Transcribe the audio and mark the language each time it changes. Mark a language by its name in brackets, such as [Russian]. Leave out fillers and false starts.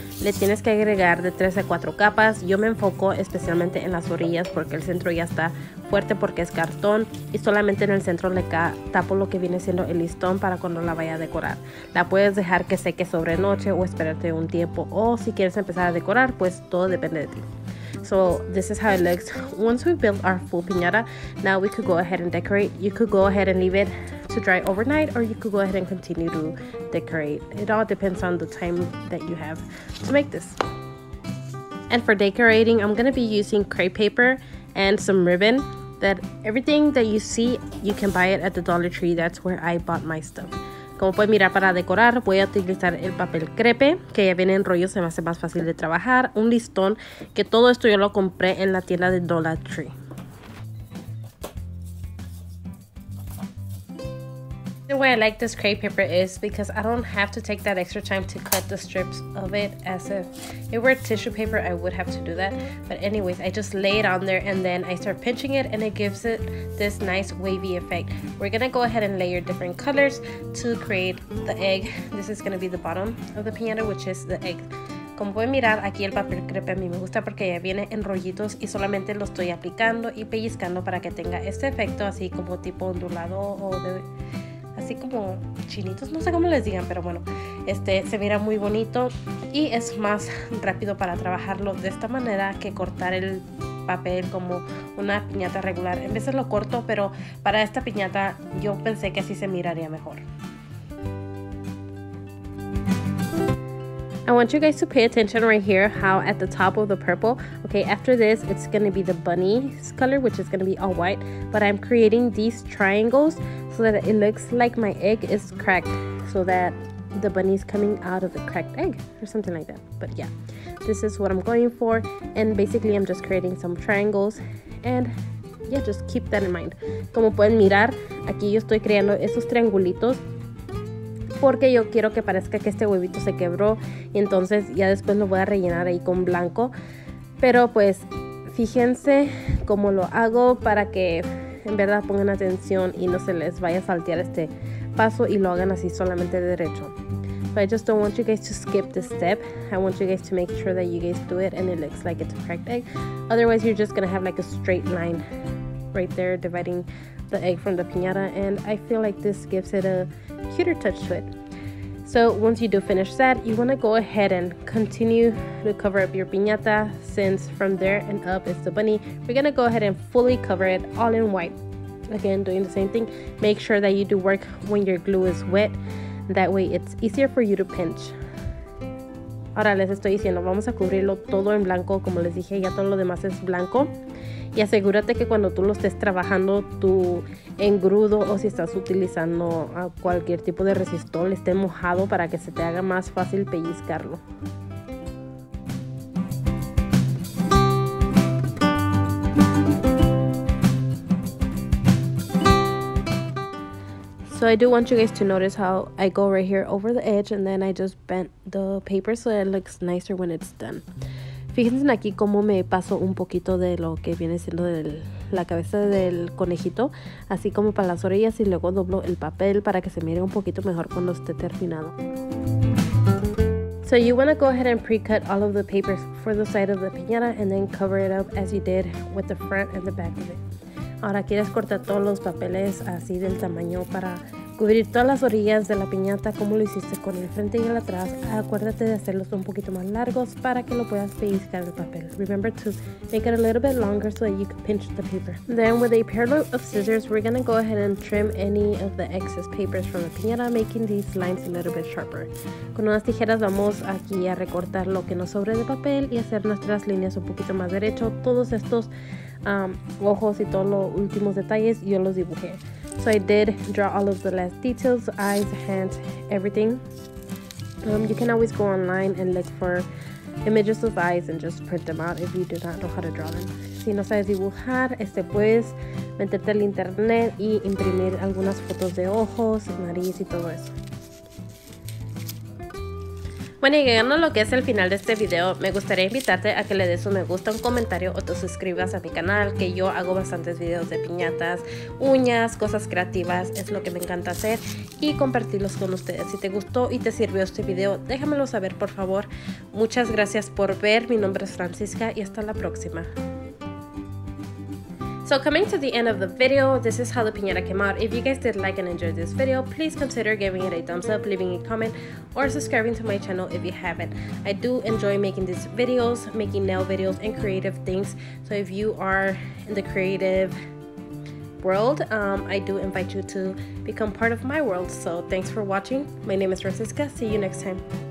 [Spanish] Le tienes que agregar de 3 a 4 capas. Yo me enfoco especialmente en las orillas porque el centro ya está fuerte porque es cartón, y solamente en el centro le tapo lo que viene siendo el listón para cuando la vaya a decorar. La puedes dejar que seque sobre noche o esperarte un tiempo, o si quieres empezar a decorar, pues todo depende de ti. [English] So this is how it looks once we build our full piñata. Now we could go ahead and decorate. You could go ahead and leave it to dry overnight, or you could go ahead and continue to decorate. It all depends on the time that you have to make this. And for decorating, I'm gonna be using crepe paper and some ribbon. That everything that you see, you can buy it at the Dollar Tree. That's where I bought my stuff. [Spanish] Como pueden mirar, para decorar voy a utilizar el papel crepe, que ya viene en rollo, se me hace más fácil de trabajar. Un listón, que todo esto yo lo compré en la tienda de Dollar Tree. [English] The way I like this crepe paper is because I don't have to take that extra time to cut the strips of it. As if it were tissue paper, I would have to do that. But anyways, I just lay it on there and then I start pinching it, and it gives it this nice wavy effect. We're gonna go ahead and layer different colors to create the egg. This is gonna be the bottom of the piñata, which is the egg. [Spanish] Como pueden mirar, aquí el papel crepe a mí me gusta porque ya viene en rollitos y solamente lo estoy aplicando y pellizcando para que tenga este efecto así como tipo ondulado o de... así como chinitos, no sé cómo les digan, pero bueno, se mira muy bonito y es más rápido para trabajarlo de esta manera que cortar el papel como una piñata regular. En veces lo corto, pero para esta piñata yo pensé que así se miraría mejor. [English] I want you guys to pay attention right here how at the top of the purple, okay, after this it's going to be the bunny's color, which is going to be all white, but I'm creating these triangles so that it looks like my egg is cracked, so that the bunny's coming out of the cracked egg or something like that. But yeah, this is what I'm going for, and basically I'm just creating some triangles, and yeah, just keep that in mind. [Spanish] Como pueden mirar, aquí yo estoy creando esos triangulitos porque yo quiero que parezca que este huevito se quebró y entonces ya después lo voy a rellenar ahí con blanco. Pero pues fíjense cómo lo hago para que en verdad pongan atención y no se les vaya a saltear este paso y lo hagan así solamente derecho. [English] So I just don't want you guys to skip this step. I want you guys to make sure that you guys do it and it looks like it's a cracked egg. Otherwise you're just gonna have like a straight line right there dividing the egg from the piñata, and I feel like this gives it a cuter touch to it. So once you do finish that, you want to go ahead and continue to cover up your piñata, since from there and up is the bunny. We're going to go ahead and fully cover it all in white. Again, doing the same thing. Make sure that you do work when your glue is wet. That way it's easier for you to pinch. [Spanish] Ahora les estoy diciendo, vamos a cubrirlo todo en blanco. Como les dije, ya todo lo demás es blanco. Y asegúrate que cuando tú lo estés trabajando, tu engrudo o si estás utilizando cualquier tipo de resistol esté mojado para que se te haga más fácil pellizcarlo. [English] So I do want you guys to notice how I go right here over the edge and then I just bent the paper so that it looks nicer when it's done. [Spanish] Fíjense aquí cómo me paso un poquito de lo que viene siendo la cabeza del conejito, así como para las orillas, y luego doblo el papel para que se mire un poquito mejor cuando esté terminado. [English] So you want to go ahead and pre-cut all of the papers for the side of the piñata and then cover it up as you did with the front and the back of it. [Spanish] Ahora quieres cortar todos los papeles así del tamaño para cubrir todas las orillas de la piñata como lo hiciste con el frente y el atrás. Acuérdate de hacerlos un poquito más largos para que lo puedas pellizcar el papel. [English] Remember to make it a little bit longer so that you can pinch the paper. Then with a pair of scissors, we're going to go ahead and trim any of the excess papers from the piñata, making these lines a little bit sharper. [Spanish] Con unas tijeras vamos aquí a recortar lo que nos sobre de papel y hacer nuestras líneas un poquito más derecho. Todos estos ojos y todos los últimos detalles yo los dibujé. [English] So I did draw all of the last details, eyes, hands, everything. You can always go online and look for images of eyes and just print them out if you do not know how to draw them. [Spanish] Si no sabes dibujar, puedes meterte al internet y imprimir algunas fotos de ojos, nariz y todo eso. Bueno, y llegando a lo que es el final de este video, me gustaría invitarte a que le des un me gusta, un comentario o te suscribas a mi canal, que yo hago bastantes videos de piñatas, uñas, cosas creativas, es lo que me encanta hacer, y compartirlos con ustedes. Si te gustó y te sirvió este video, déjamelo saber por favor. Muchas gracias por ver, mi nombre es Francisca y hasta la próxima. [English] So coming to the end of the video, this is how the piñata came out. If you guys did like and enjoyed this video, please consider giving it a thumbs up, leaving a comment, or subscribing to my channel if you haven't. I do enjoy making these videos, making nail videos and creative things. So if you are in the creative world, I do invite you to become part of my world. So thanks for watching. My name is Francisca. See you next time.